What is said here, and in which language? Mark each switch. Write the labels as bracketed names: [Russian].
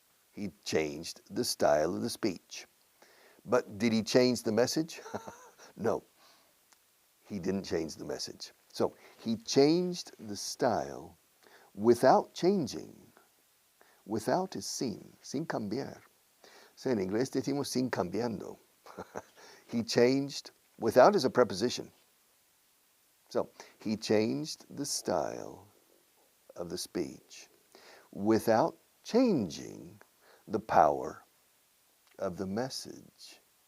[English] He changed the style of the speech. But did he change the message? No, he didn't change the message. So he changed the style without changing. Without is [Spanish] sin cambiar. So en inglés decimos sin cambiando. [English] He changed, without is a preposition. So he changed the style of the speech without changing the power of the message.